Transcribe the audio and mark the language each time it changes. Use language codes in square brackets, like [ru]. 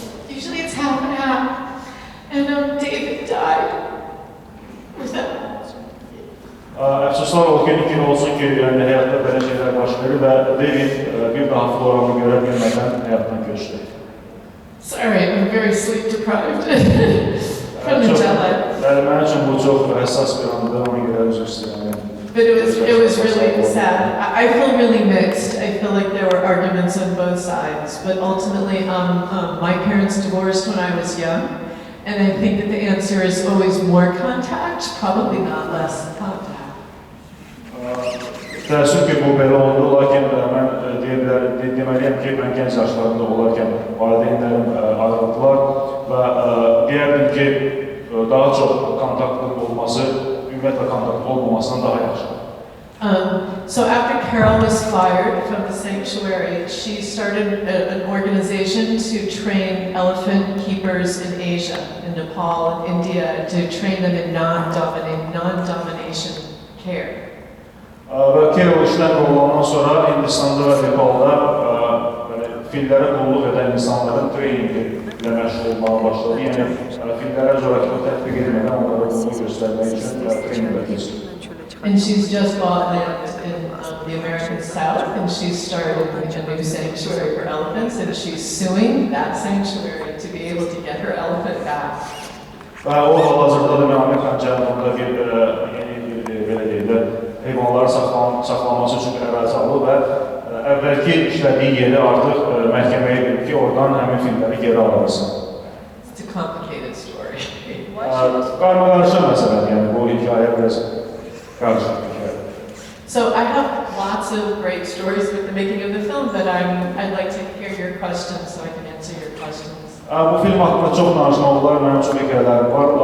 [en] Usually it's half and half. And David died. Was that? [az] Əfsuslar olsun ki, yəni həyatda belə şeylər baş verir və David bir daha Floranı görə bilmədən həyatdan köçdü. [en] Sorry, I'm very sleep deprived from the jet lag. [az] Mənim üçün bu çox həssas bir andır, ona görə üzr istəyirəm. [en] But it was really sad. I feel really mixed. I feel like there were arguments on both sides. But ultimately, my parents divorced when I was young. And I think that the answer is always more contact, probably not less contact. [az] Təəssüf ki, bu belə oldu, lakin mən deməliyəm ki, mən gənc yaşlarında olarkən valideynlərim ayrıldılar və deyərdim ki, daha çox kontaktlıq olması, ümumiyyətlə kontaktlı olmamasından daha yaxşı. [en] So after Carol was fired from the sanctuary, she started an organization to train elephant keepers in Asia, in Nepal and India, to train them in non-domination care. [az] Və Carol işdən qovulandan sonra Hindistanda və Nepalda fillərə qulluq edən insanların treyningi ilə məşğul olmağa başladı. Yəni fillərə zorakılıq tətbiq edilmədən onlara qulluq göstərmək üçün treyninlər keçdi. [en] And she's just bought land in the American South, and she's started a new sanctuary for elephants, and she's suing that sanctuary to be able to get her elephant back. [az] Və o hal-hazırda da Amerikan cənubunda bir belə deyil də, heyvanların saxlanması üçün bir ərazi alıb və əvvəlki işlədiyi yeri artıq məhkəməyə verir ki, oradan həmin filmləri geri alabilsin. [en] It's a complicated story. [az] Qarma-qarışıq məsələdir, yəni bu hekayə biraz qarışıq hekayə. [en] So I have lots of great stories with the making of the film, but I'd like to hear your questions so I can answer your questions. [az] Bu film haqqında çox danışmaq olar, mənim çox hekayələrim var.